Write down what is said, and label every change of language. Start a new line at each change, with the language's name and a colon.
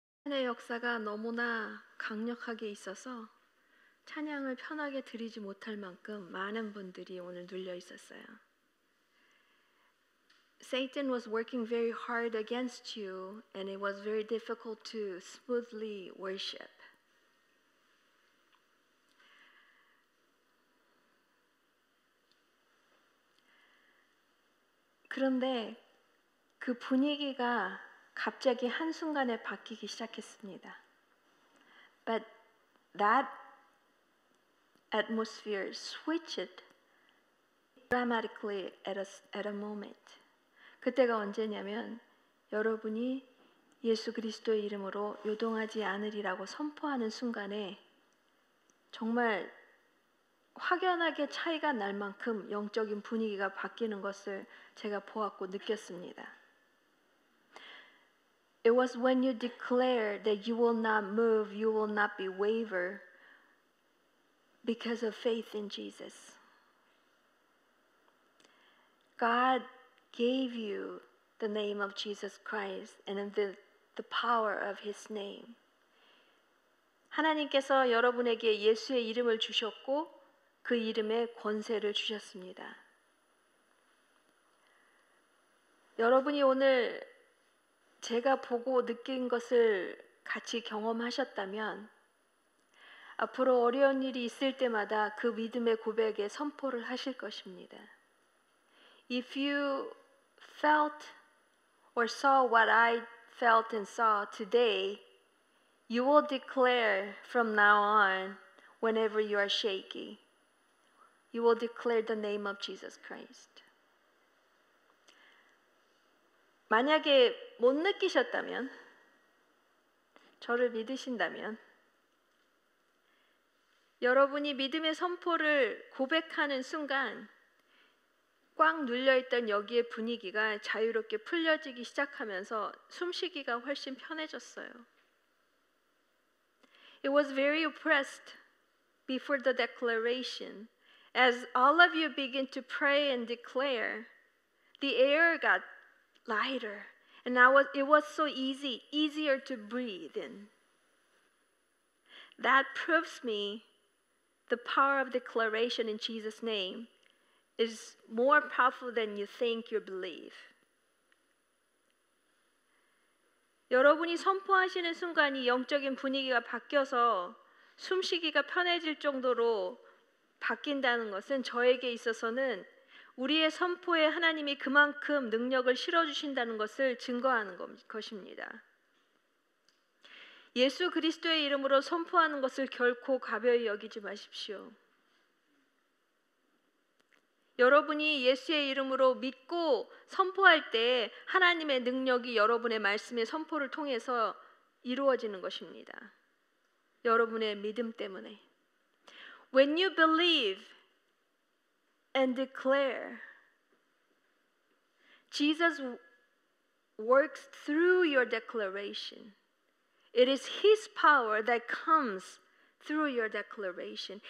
Korean: 찬양의 역사가 너무나 강력하게 있어서 찬양을 편하게 드리지 못할 만큼 많은 분들이 오늘 눌려 있었어요.
English: Satan was working very hard against you and it was very difficult to smoothly worship.
Korean: 그런데 그 분위기가 갑자기 한순간에 바뀌기 시작했습니다.
English: But that atmosphere switched dramatically at a moment.
Korean: 그때가 언제냐면 여러분이 예수 그리스도의 이름으로 요동하지 않으리라고 선포하는 순간에 정말 확연하게 차이가 날 만큼 영적인 분위기가 바뀌는 것을 제가 보았고 느꼈습니다.
English: It was when you declare that you will not move, you will not be waver because of faith in Jesus. God gave you the name of Jesus Christ and the power of His name.
Korean: 하나님께서 여러분에게 예수의 이름을 주셨고 그 이름에 권세를 주셨습니다. 여러분이 오늘 제가 보고 느낀 것을 같이 경험하셨다면 앞으로 어려운 일이 있을 때마다 그 믿음의 고백에 선포를 하실 것입니다.
English: If you felt or saw what I felt and saw today, you will declare from now on whenever you are shaky. You will declare the name of Jesus Christ.
Korean: 만약에 못 느끼셨다면, 저를 믿으신다면, 여러분이 믿음의 선포를 고백하는 순간 꽉 눌려있던 여기의 분위기가 자유롭게 풀려지기 시작하면서 숨쉬기가 훨씬 편해졌어요.
English: It was very oppressed before the declaration. As all of you begin to pray and declare, the air got lighter, and it was so easier to breathe in. That proves me the power of declaration in Jesus' name is more powerful than you think you believe.
Korean: 여러분이 선포하시는 순간이 영적인 분위기가 바뀌어서 숨쉬기가 편해질 정도로 바뀐다는 것은 저에게 있어서는 우리의 선포에 하나님이 그만큼 능력을 실어주신다는 것을 증거하는 것입니다. 예수 그리스도의 이름으로 선포하는 것을 결코 가벼이 여기지 마십시오. 여러분이 예수의 이름으로 믿고 선포할 때 하나님의 능력이 여러분의 말씀의 선포를 통해서 이루어지는 것입니다. 여러분의 믿음 때문에.
English: When you believe and declare, Jesus works through your declaration. It is His power that comes through your declaration.